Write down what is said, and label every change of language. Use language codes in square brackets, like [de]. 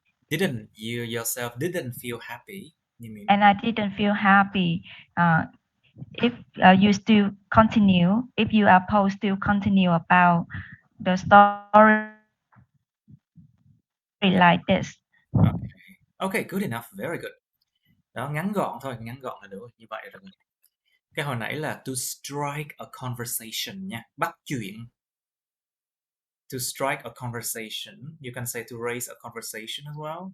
[en] Didn't you yourself didn't feel happy? You mean? And I didn't feel happy. If you still continue, if you are supposed to continue about the story like this. Okay, good enough, very good. [vi] Đó, ngắn gọn thôi, ngắn gọn là được, như vậy là được. Cái hồi nãy là [en] to strike a conversation [vi] nha, bắt chuyện. [en] To strike a conversation, you can say to raise a conversation as well.